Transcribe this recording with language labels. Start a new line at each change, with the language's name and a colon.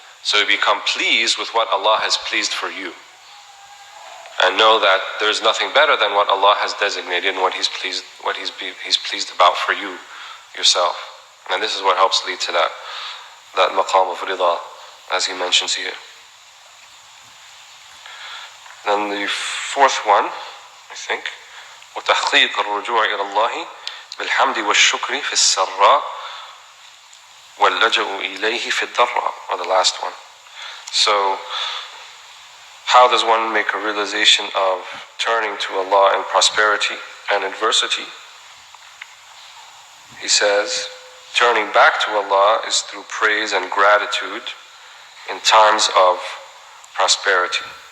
English: So you become pleased with what Allah has pleased for you. And know that there's nothing better than what Allah has designated and what He's pleased about for you yourself. And this is what helps lead to that maqam of rida, as he mentions here. Then the fourth one, I think,
Arabic: وتحقيق الرجوع إلى الله بالحمد والشكر في السراء واللجأ إليه في الضراء,
English: or the last one. So, how does one make a realization of turning to Allah in prosperity and adversity? He says, turning back to Allah is through praise and gratitude in times of prosperity.